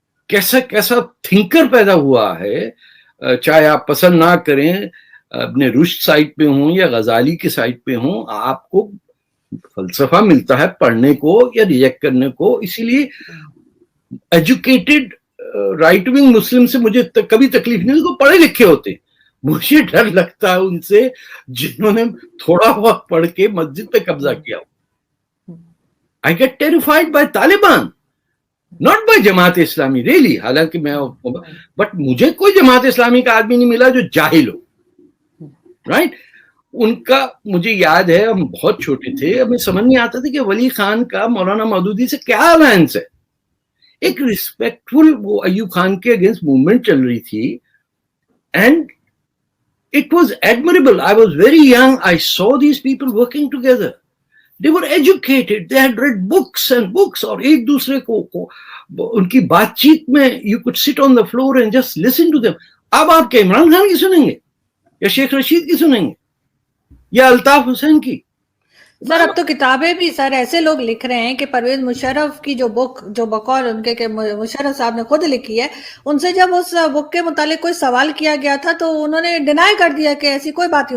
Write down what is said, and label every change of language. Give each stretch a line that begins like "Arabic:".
Urdu: کیسا تھنکر پیدا ہوا ہے. چاہے آپ پسند نہ کریں, اپنے رشد سائٹ پہ ہوں یا غزالی کے سائٹ پہ ہوں, آپ کو فلسفہ ملتا ہے پڑھنے کو یا ریجیکٹ کرنے کو. اسی لیے ایجوکیٹڈ رائٹ ونگ مسلم سے مجھے کبھی تکلیف نہیں, وہ پڑھے لکھے ہوتے. مجھے ڈر لگتا ہے ان سے جنہوں نے تھوڑا بہت پڑھ کے مسجد پہ قبضہ کیا ہو.
English: I get terrified by Taliban, not by Jamaat Islami really.
Urdu: حالانکہ میں بٹ مجھے کوئی جماعت اسلامی کا آدمی نہیں ملا جو جاہل ہو, رائٹ. ان کا مجھے یاد ہے, ہم بہت چھوٹے تھے, ہمیں سمجھ نہیں آتا تھا کہ ولی خان کا مولانا مودودی سے کیا الائنس ہے. ایک ریسپیکٹفل وہ ایوب خان کے اگینسٹ موومنٹ چل رہی تھی,
English: And it was admirable. I was very young. I saw these people working together. They were educated. They had read books and books.
Urdu: اور ایک دوسرے کو ان کی بات چیت میں
English: you could sit on the floor and just listen to them.
Urdu: اب آپ کے عمران خان کی سنیں گے یا شیخ رشید کی سنیں گے یا الطاف حسین کی. سر اب تو کتابیں بھی سر ایسے لوگ لکھ رہے ہیں کہ پرویز مشرف کی جو بک جو بقول ان کے کہ مشرف صاحب نے خود لکھی ہے, ان سے جب اس بک کے متعلق کوئی سوال کیا گیا تھا تو انہوں نے ڈینائی کر دیا کہ ایسی کوئی بات نہیں.